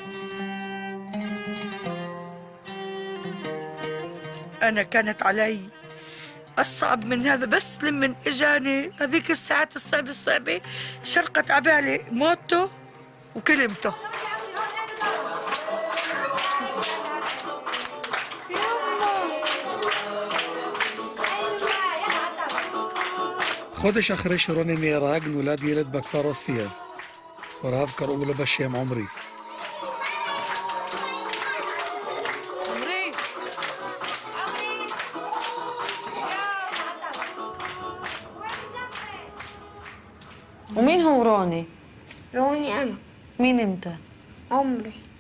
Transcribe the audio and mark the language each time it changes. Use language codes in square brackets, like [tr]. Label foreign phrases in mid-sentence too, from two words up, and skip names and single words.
[ar] أنا كانت علي أصعب من هذا، بس لمن إجاني هذيك الساعات الصعبة شرقت عبالي موته وكلمته. [he] חודש אחרי שרוני נהרג נולד ילד בכפר עוספיא. הוריו קראו לו בשם עומרי. [ar] ومين هو روني؟ روني أنا. مين أنت؟ عمري.